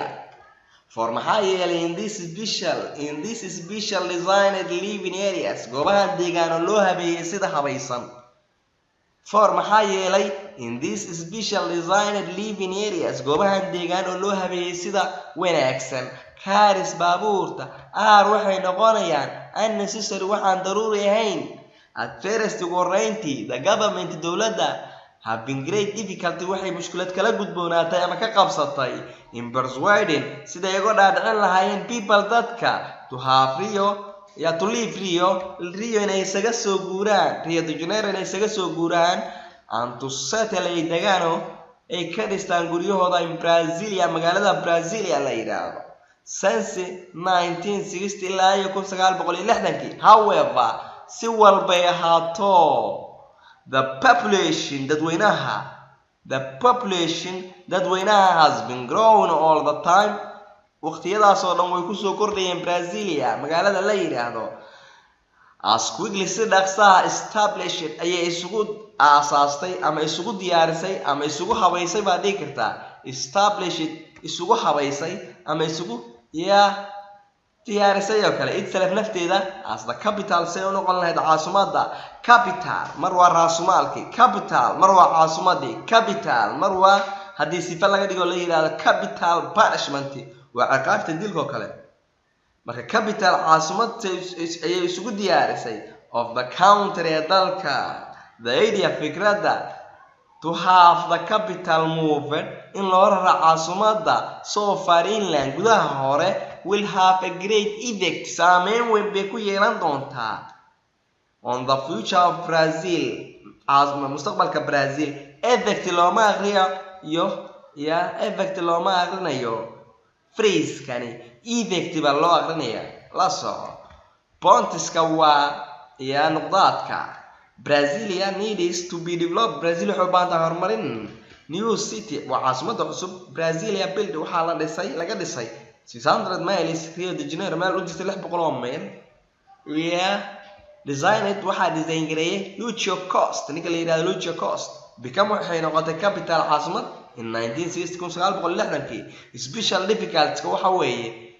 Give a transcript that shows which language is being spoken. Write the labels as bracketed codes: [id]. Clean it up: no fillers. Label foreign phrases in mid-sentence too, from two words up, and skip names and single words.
[so] for maxaa yeelay [en] in this special designed living areas [so] goobahan deegaan oo loo habeeyay sida habaysan. for maxaa yeelay [en] in this special designed living areas [so] goobahan deegaan oo loo habeeyay sida wanaagsan. cars baabuurta waxay noqonayaan unnecessary waxaan daruuri ahayn. [en] at first warranty the government [so] dowladda [en] have been great difficulty [so] waxay mushkilad kala gudboonaatay ama ka qabsatay [en] in persuading [so] sida ay uga dhaadhicin lahaayeen people dadka [en] to leave Rio [so] inay isaga soo guuraan Rio de Janeiro inay isaga soo guuraan [en] and to settle [so] ay dagaano ay ka dhistaan guryahooda in Brasilia magaalada Brasilia la yiraahdo since 1960 ilaa 1960. [en] however [so] si walbay ahaato [en] the population dadweynaha has been growing all the time. [so] waqtiyadaas oo dhan way ku soo kordhayeen Brasilia magaalada la yiraahdo [en] as quickly [so] si dhaqsaha established ayay isugu aasaastay ama isugu diyaarisay ama isugu habaysay baad dhihi kartaa established isugu habaysay ama isugu diyaarisay oo kale itself nafteeda [en] as the capital [so] say u noqon lahayd caasimadda capital mar waa raasumaalkii capital mar waa caasimaddii capital mar waa haddii sifa laga dhigo la yidhaahdo [en] capital punishment [so] waa ciqaabta dilka oo kale marka capital caasimad ayay isugu diyaarisay [en] of the country [so] ee dalka [en] the idea fikradda to have the capital moved in [so] loo rara caasimadda [en] so far inland [so] gudaha hore [en] will have a great effect [so] saameyn weyn bay ku yeelan doontaa [en] on the future [so] of Brazil mustaqbalka Brazil effect looma aqriyo effect looma aqrinayo phrase kani effect ba loo aqrinaya la soco pontiska waa nuqdaadka [en] Brasilia needs to be developed [so] Brazil wuxuu u baahan tahay horumarin [en] new city [so] waa caasimadda cusub Brasilia build waxaa laga dhisay 600 miles Rio de Janeiro meel u jirta 600 oo mayl designed waxaa design gareeyay Lucio Costa ninka la yiraahdo Lucio Costa become waxay noqotay capital caasimad in 1960 [en] special difficulties [so] waxa weeye